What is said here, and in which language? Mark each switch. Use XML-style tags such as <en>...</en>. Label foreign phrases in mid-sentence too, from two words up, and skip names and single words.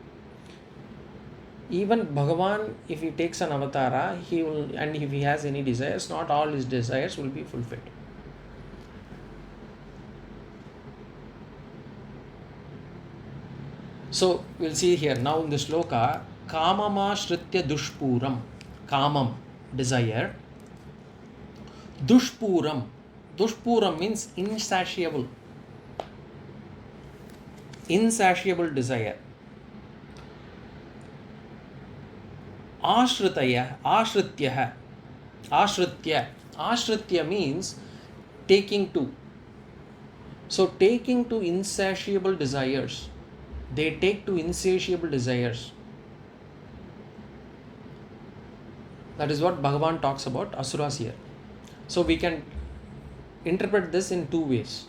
<en>Even Bhagavan, if he takes an avatara, he will, and if he has any desires, not all his desires will be fulfilled. So we'll see here now in the sloka,</en> <sa>कामम् श्रित्य दुष्पूरम्, कामम्, desire, दुष्पूरम्, दुष्पूरम्</sa> <en>means insatiable, insatiable desire.</en> <sa>आश्रितय, आश्रित्य, आश्रित्य, आश्रित्य</sa> <en>means taking to. So taking to insatiable desires, they take to insatiable desires. That is what Bhagavan talks about Asuras here. So we can interpret this in two ways.</en>